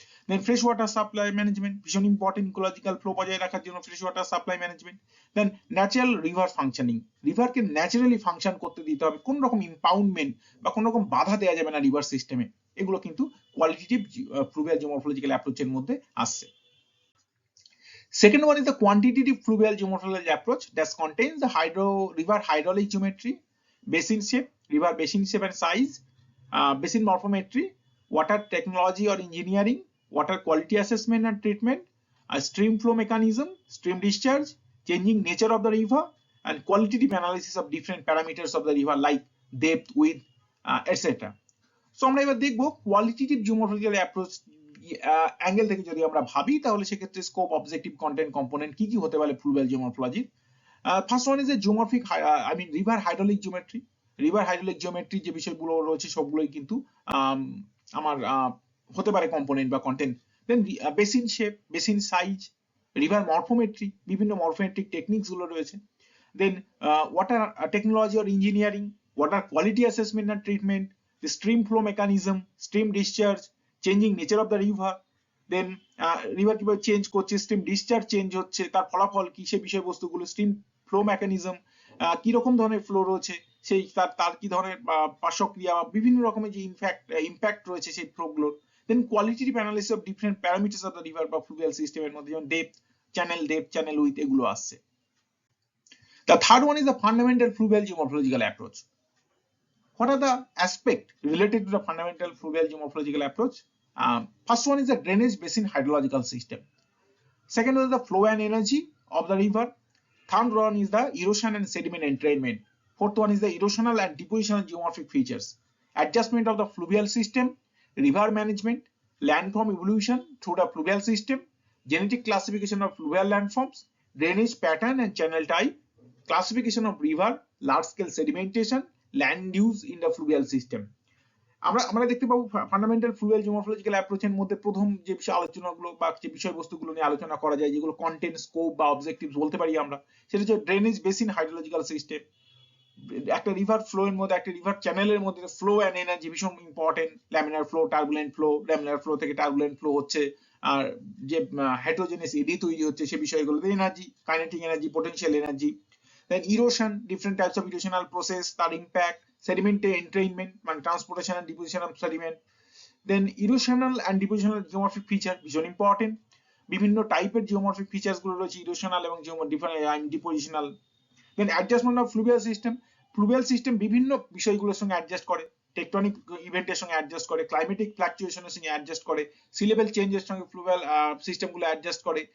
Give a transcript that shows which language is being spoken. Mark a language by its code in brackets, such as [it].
[bn] দেন fresh water supply management, ভীষণ important ecological flow বজায় রাখার জন্য ফ্রেশ ওয়াটার সাপ্লাই ম্যানেজমেন্ট। দেন natural river functioning, রিভারকে naturally function করতে দিতে হবে, কোন রকম ইম্পাউন্ডমেন্ট বা কোন রকম বাধা দেওয়া যাবে না রিভার সিস্টেমে। এগুলো কিন্তু কোয়ালিটেটিভ ফ্লুভিয়াল জিওমরফোলজিক্যাল অ্যাপ্রোচের মধ্যে আসছে। [en] Second one is the quantitative fluvial geomorphology approach that contains the river hydraulic geometry, basin shape, river basin shape and size, basin morphometry, water technology or engineering, water quality assessment and treatment, a stream flow mechanism, stream discharge, changing nature of the river, and qualitative analysis of different parameters of the river like depth, width, etc. [bn] So আমরা এবার দেখবো qualitative geomorphological approach angle থেকে যদি আমরা ভাবি, তাহলে সেক্ষেত্রে scope, objective, content, component কি কি হতে পারে ফ্লুভিয়াল geomorphology. [en] First one is a geomorphic, I mean river hydraulic geometry. [bn] River hydraulic geometry যে বিষয়গুলো রয়েছে সবগুলোই কিন্তু আমার হতে পারে কম্পোনেন্ট বা কন্টেন্ট। দেন basin shape, basin size, river মরফোমেট্রি, বিভিন্ন মরফোমেট্রিক টেকনিক্স গুলো রয়েছে। দেন water technology or engineering, water quality assessment and treatment, [en] the stream flow mechanism, stream discharge, changing nature of the river, then river [bn] কিভাবে change করছে, stream discharge change হচ্ছে, তার ফলাফল কি, সেই বিষয়বস্তুগুলো, stream flow mechanism, কি রকম ধরনের ফ্লো রয়েছে, সেই তার কি ধরনের পার্শ্বক্রিয়া, বিভিন্ন রকমের যে ইম্প্যাক্ট রয়েছে সেই ফ্লোগুলোর। দেন [en] qualitative analysis of different parameters of the river [bn] বা ফ্লুভিয়াল সিস্টেমের মধ্যে যেমন ডেপথ, চ্যানেল উইথ, এগুলো আসছে। [en] The third one is the fundamental fluvial geomorphological approach. What are the aspects related to the fundamental fluvial geomorphological approach? First one is the drainage basin hydrological system. Second one is the flow and energy of the river. Third one is the erosion and sediment entrainment. Fourth one is the erosional and depositional geomorphic features. Adjustment of the fluvial system, river management, landform evolution through the fluvial system, genetic classification of fluvial landforms, drainage pattern and channel type, classification of river, large scale sedimentation, land use in the fluvial system. [bn] আমরা দেখতে পাবো fundamental ফ্লুভিয়াল geomorphological অ্যাপ্রোচের মধ্যে প্রথম যে বিষয় আলোচনাগুলো বা যে বিষয়বস্তুগুলো নিয়ে আলোচনা করা যায়, যেগুলো কন্টেন্ট, স্কোপ বা অবজেক্টিভস বলতে পারি আমরা, সেটা হচ্ছে ড্রেনেজ বেসিন হাইড্রোলজিক্যাল সিস্টেম। একটা রিভার ফ্লো এর মধ্যে, একটা রিভার চ্যানেলের মধ্যে ফ্লো অ্যান্ড এনার্জি ভীষণ important. Laminar flow, turbulent flow, laminar flow থেকে টার্বুলেন্ট ফ্লো হচ্ছে, আর যে হেটেরোজেনাস এডি তৈরি হচ্ছে সে বিষয়গুলো, energy, kinetic energy, potential energy. [en] Then erosion, different types of erosional process, [bn] তার [en] impact, sediment entrainment, মানে transportation and deposition of sediment. Then erosional and depositional geomorphic feature, ভীষণ important. [bn] বিভিন্ন টাইপের জিওমরফিক ফিচার্স গুলো রয়েছে ইরোশনাল এবং depositional. Then adjustment of ফ্লুভিয়াল system, ফ্লুভিয়াল system বিভিন্ন বিষয়গুলোর সঙ্গে অ্যাডজাস্ট করে, টেকটনিক ইভেন্টের সঙ্গে অ্যাডজাস্ট করে, ক্লাইমেটিক ফ্লাকচুয়েশনের সঙ্গে অ্যাডজাস্ট করে, সি লেভেল চেঞ্জের সঙ্গে ফ্লুভিয়াল সিস্টেমগুলো অ্যাডজাস্ট করে।